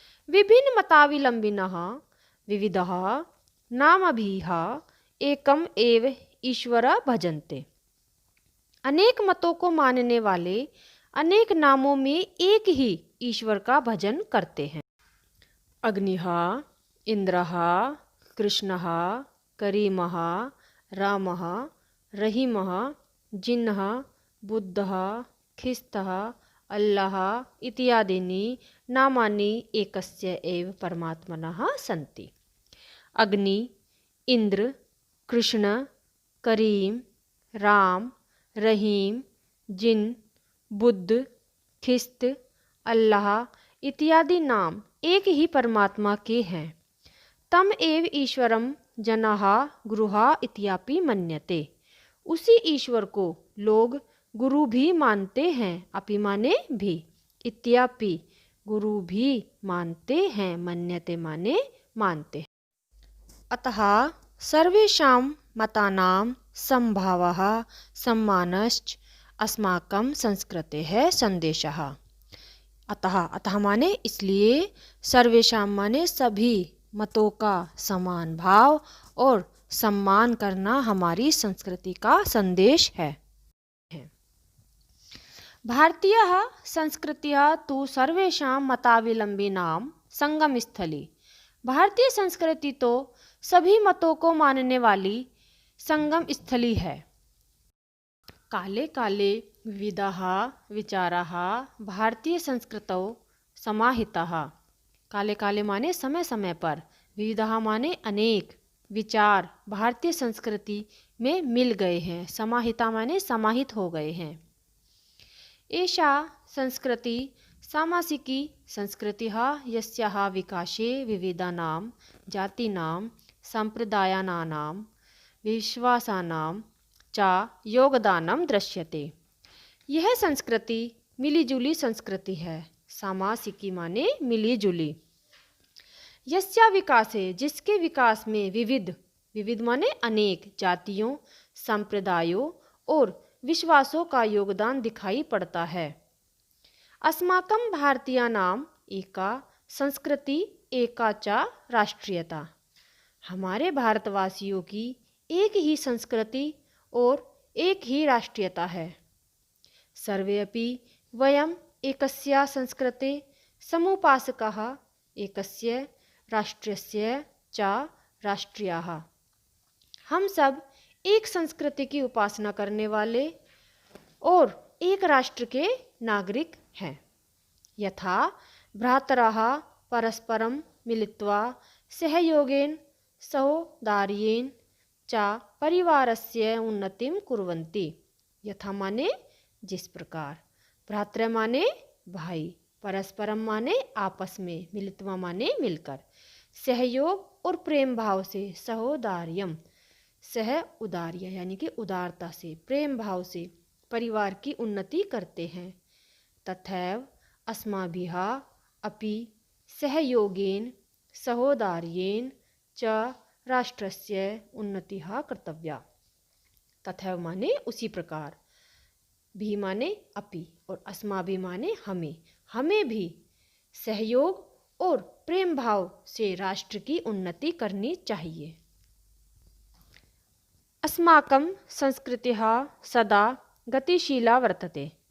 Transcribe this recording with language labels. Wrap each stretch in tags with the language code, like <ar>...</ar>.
<sa>विभिन्न मताविलंबिनः विविधः नामभिः एकम एव ईश्वर भजन्ते।</sa> <hi>अनेक मतों को मानने वाले अनेक नामों में एक ही ईश्वर का भजन करते हैं।</hi> <sa>अग्निः, इंद्रः, कृष्णः, करीमः, रामः, रहीमः, जिन्नः, बुद्धः, ख्रिस्तः, अल्लाह इत्यादीनि नामानि एकस्य एव परमात्मनः सन्ति।</sa> <hi>अग्नि, इंद्र, कृष्ण, करीम, राम, रहीम, जिन, बुद्ध, ख्रिस्त, अल्लाह इत्यादि नाम एक ही परमात्मा के हैं।</hi> <sa>तम एव ईश्वरम जनाः गुरुः इत्यापि मन्यते।</sa> <hi>उसी ईश्वर को लोग गुरु भी मानते हैं, अपि माने भी, इत्यापि गुरु भी मानते हैं, मन्यते माने मानते हैं।</hi> <sa>अतः सर्वेषां मतानां समभावः सम्मानश्च अस्माकं संस्कृतेः संदेशः।</sa> <hi>अतः माने इसलिए, सर्वेषां माने सभी मतों का समान भाव और सम्मान करना हमारी संस्कृति का संदेश है।</hi> <sa>भारतीय संस्कृतिः तु सर्वेषां मताविलंबिनां संगमस्थली।</sa> <hi>भारतीय संस्कृति तो सभी मतों को मानने वाली संगम स्थली है।</hi> <sa>काले काले विविधाः विचाराः भारतीय संस्कृतौ समाहिताः।</sa> <hi>काले काले माने समय समय पर, विविधः माने अनेक, विचार भारतीय संस्कृति में मिल गए हैं। समाहिता माने समाहित हो गए हैं।</hi> <sa>एषा संस्कृति सामासिकी संस्कृतिः यस्याः विकासे विविधानां जातीनां सम्प्रदायानां विश्वासानां च योगदानं दृश्यते।</sa> <hi>यह संस्कृति मिलीजुली संस्कृति है। सामासिकी माने मिली जुली।</hi> <sa>यस्या विकासे</sa> <hi>जिसके विकास में विविध माने अनेक जातियों, संप्रदायों और विश्वासों का योगदान दिखाई पड़ता है।</hi> <sa>अस्माकं भारतीयानां एका संस्कृति एका च राष्ट्रीयता।</sa> <hi>हमारे भारतवासियों की एक ही संस्कृति और एक ही राष्ट्रीयता है।</hi> <sa>सर्वे अपि वयम् एकस्य संस्कृते समुपासकाः एकस्य राष्ट्रस्य च राष्ट्रीयाः।</sa> <hi>हम सब एक संस्कृति की उपासना करने वाले और एक राष्ट्र के नागरिक हैं।</hi> <sa>यथा भ्रातरः परस्परं मिलित्वा सहयोगेन सहोदार्येन च परिवारस्य उन्नतिं कुर्वन्ति।</sa> <hi>यथा माने जिस प्रकार, भ्रातृ माने भाई, परस्परम माने आपस में, मिलित्वा माने मिलकर, सहयोग और प्रेम भाव से, सहोदार्यम सह उदार्य यानी कि उदारता से, प्रेम भाव से परिवार की उन्नति करते हैं।</hi> <sa>तथैव अस्माभिः अपि सहयोगेन सहोदार्येन च राष्ट्रस्य उन्नतिः कर्तव्या।</sa> <hi>तथैव माने उसी प्रकार, भी माने अपि और अस्माभि माने हमें, हमें भी सहयोग और प्रेम भाव से राष्ट्र की उन्नति करनी चाहिए।</hi> <sa>अस्माकं संस्कृतिः सदा गतिशीला वर्तते।</sa>